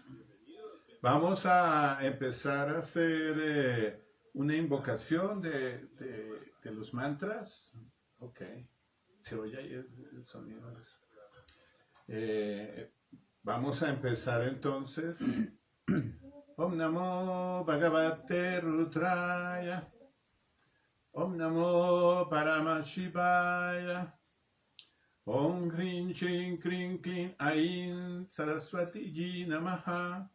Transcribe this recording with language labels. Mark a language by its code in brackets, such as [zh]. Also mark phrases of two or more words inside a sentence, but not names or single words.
[es] Vamos a empezar a hacer una invocación de los mantras. Ok. Se oye ahí el sonido. Vamos a empezar entonces. [sa] Om Namo Bhagavate Rudraya. Om Namo Paramashivaya. Om Krim Chim Krim Klim Ain Saraswati Ji Namaha.